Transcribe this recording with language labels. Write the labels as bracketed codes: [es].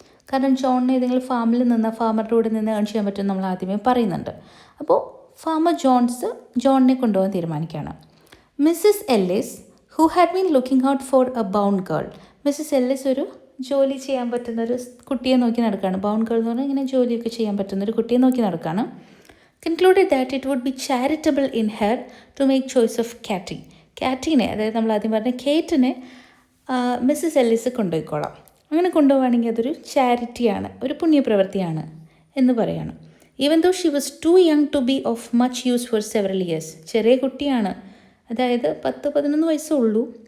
[ml] കാരണം ജോണിന് ഏതെങ്കിലും ഫാമിൽ നിന്ന്, ഫാമറുടെ കൂടെ നിന്ന് ഏൺ ചെയ്യാൻ പറ്റും നമ്മൾ ആദ്യമേ പറയുന്നുണ്ട്. അപ്പോൾ ഫാർമർ ജോണിനെ കൊണ്ടുപോകാൻ തീരുമാനിക്കുകയാണ്. [en] Mrs Ellis who had been looking out for a bound girl. [ml] Mrs Ellis ഒരു ജോലി ചെയ്യാൻ പറ്റുന്നൊരു കുട്ടിയെ നോക്കി നടക്കുകയാണ്. ബൗണ്ട് ഗേൾ എന്ന് പറഞ്ഞാൽ ഇങ്ങനെ ജോലിയൊക്കെ ചെയ്യാൻ പറ്റുന്നൊരു കുട്ടിയെ നോക്കി നടക്കുകയാണ്. [en] concluded that it would be charitable in her to make choice of Catty. [ml] കാറ്റീനെ, അതായത് നമ്മൾ ആദ്യം പറഞ്ഞ കേറ്റിനെ മിസ്സിസ് എല്ലിസ് കൊണ്ടുപോയിക്കോളാം. അങ്ങനെ കൊണ്ടുപോവുകയാണെങ്കിൽ അതൊരു ചാരിറ്റിയാണ്, ഒരു പുണ്യപ്രവൃത്തിയാണ് എന്ന് പറയാണ്. [en] Even though she was too young to be of much use for several years. [ml] ചെറിയ കുട്ടിയാണ്, അതായത് 10-11 വയസ്സേ ഉള്ളൂ.